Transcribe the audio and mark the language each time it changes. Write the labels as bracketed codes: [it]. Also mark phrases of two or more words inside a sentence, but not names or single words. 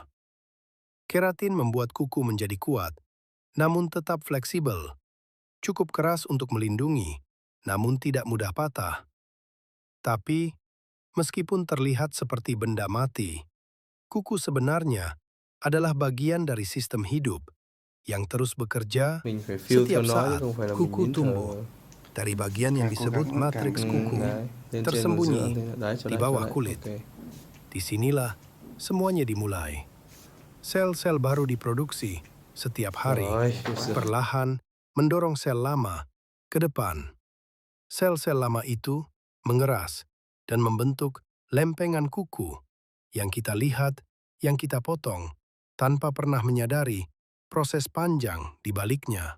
[id] Keratin membuat kuku menjadi kuat, namun tetap fleksibel, cukup keras untuk melindungi, namun tidak mudah patah. Tapi, meskipun terlihat seperti benda mati, kuku sebenarnya adalah bagian dari sistem hidup yang terus bekerja [vi] Mình phải feel theo [id] setiap [vi] nó chứ [id] saat. [vi] không phải là mình [id] Kuku [vi] nín [id] tumbuh [vi] thở. [id] dari bagian yang [vi] Càng cố [id] disebut [vi] gắng càng [id] matriks kuku, [vi] Đấy, lên trên vào giữa, [id] tersembunyi [vi] đấy, [id] di bawah kulit. [vi] ok. [id] Disinilah semuanya dimulai. Sel-sel baru diproduksi setiap hari, [vi] Rồi, bây giờ [id] perlahan mendorong sel lama ke depan. Sel-sel lama itu mengeras dan membentuk lempengan kuku yang kita lihat, yang kita potong, tanpa pernah menyadari proses panjang di baliknya.